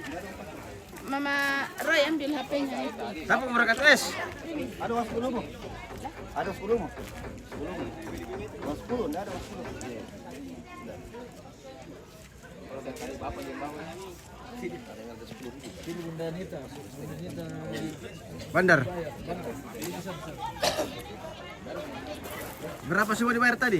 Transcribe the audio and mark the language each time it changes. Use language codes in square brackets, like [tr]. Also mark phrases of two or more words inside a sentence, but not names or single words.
[id] Mama Roy ambil HP-nya itu. Siapa mau berangkat tes? Ada was 10 mo? Ada 10 mo? 10 mo? Was 10, enggak ada was 10. Bandar. Berapa semua dibayar tadi?